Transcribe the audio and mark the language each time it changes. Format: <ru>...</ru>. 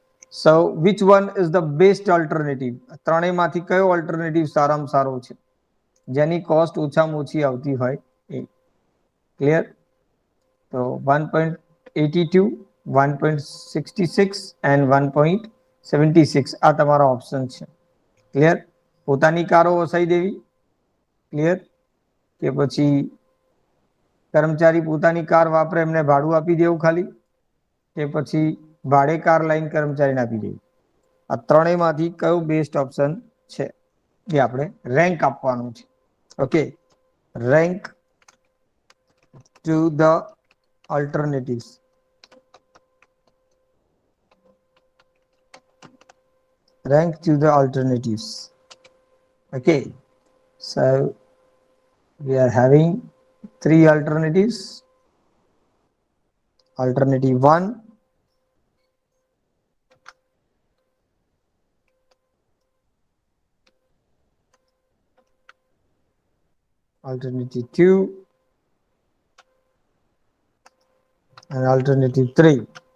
<en>So which one is the best alternative?</en> <gu>ત્રણેયમાંથી કયો alternative સારામાં સારો છે, જેની cost ઓછામાં ઓછી આવતી હોય એ? Clear? So 1.82, 1.66 and 1.76 આ તમારા ઓપ્શન છે. ક્લિયર? પોતાની કારો વસાઈ દેવી, ક્લિયર, કે પછી કર્મચારી પોતાની કાર વાપરે એમને ભાડું આપી દેવું ખાલી, કે પછી ભાડે કાર લઈને કર્મચારીને આપી દેવી? આ ત્રણેયમાંથી કયો બેસ્ટ ઓપ્શન છે એ આપણે રેન્ક આપવાનું છે.</gu> <en>Okay, rank to the alternatives. Rank to the alternatives. Okay, so we are having 3 alternatives. Alternative 1, alternative 2, and alternative 3.</en>